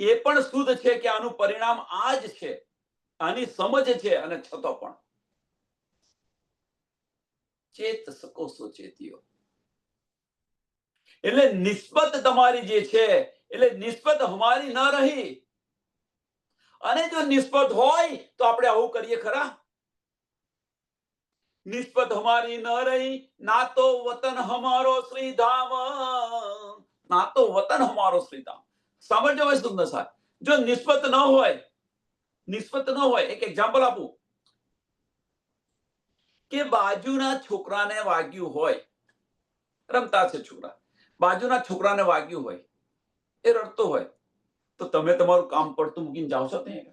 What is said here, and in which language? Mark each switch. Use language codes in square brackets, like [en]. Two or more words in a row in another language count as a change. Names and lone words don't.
[gu] એ પણ શુદ્ધ છે કે આનું પરિણામ આ જ છે, આની સમજ છે, અને છતાં પણ ચેત સકો સુચેતીઓ, એટલે નિસ્બત તમારી જે છે, એટલે નિસ્બત [hi] हमारी न रही. [gu] અને જો નિસ્બત હોય તો આપણે આવું કરીએ ખરા? [hi] નિસ્બત हमारी न रही, ना तो वतन हमारो श्री धाम, ना तो वतन हमारो श्री धाम. [gu] સમજો ભાઈ સુંદર સાહેબ, જો નિસ્બત ન હોય, નિસ્બત ન હોય, એક એક્ઝામ્પલ આપું કે બાજુના છોકરાને વાગ્યું હોય, રમતા છે છોકરા, બાજુના છોકરાને વાગ્યું હોય, એ રડતો હોય, તો તમે તમારું કામ પડતું મૂકીને જાઓ છો ત્યાં?